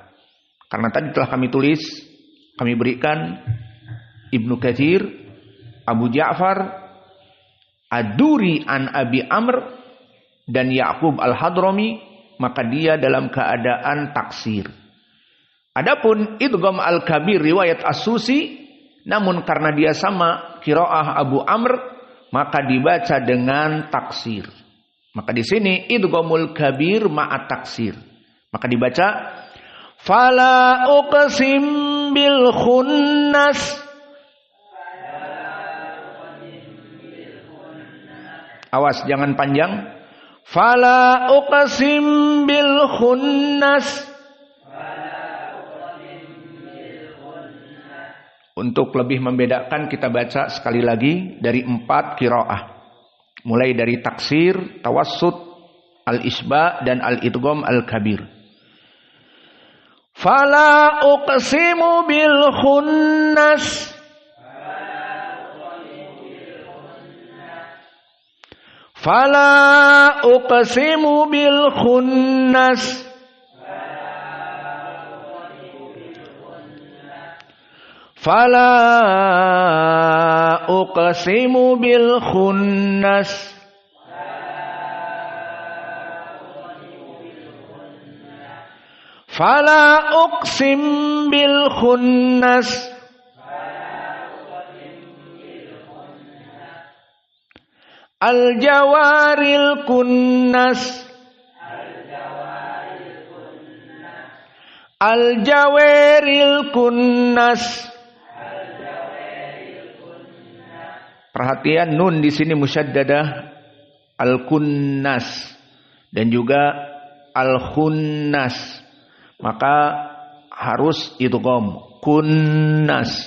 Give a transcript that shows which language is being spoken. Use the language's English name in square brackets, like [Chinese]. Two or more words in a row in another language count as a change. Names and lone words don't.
[Indonesian] Karena tadi telah kami tulis, kami berikan Ibnu Katsir, Abu Ja'far, Ad-Duri an Abi Amr dan Ya'qub al-Hadrami, maka dia dalam keadaan taksir. Adapun [Arabic] الإدغام الكبير [Indonesian] riwayat As-Susi, namun karena dia sama qiraah Abu Amr, maka dibaca dengan taksir. Maka di sini [Arabic] الإدغام الكبير مع القصر. [Indonesian] Maka dibaca [Arabic] فلا أقسم بالخنس. [Indonesian] Awas jangan panjang. [Arabic] فلا أقسم بالخنس. [Indonesian] Untuk lebih membedakan kita baca sekali lagi dari 4 qiraah. Mulai dari taksir, tawassut, al-isba dan [Arabic] الإدغام الكبير. فلا أقسم بالخنس. فلا أقسم بالخنس. فلا أقسم بالخنس. فلا أقسم بالخنس. الجوار الكنس. الجوار الكنس. [Indonesian] Perhatian nun di sini musyaddadah, al kunnas dan juga al khunnas. Maka harus [Arabic] إدغام الكنس.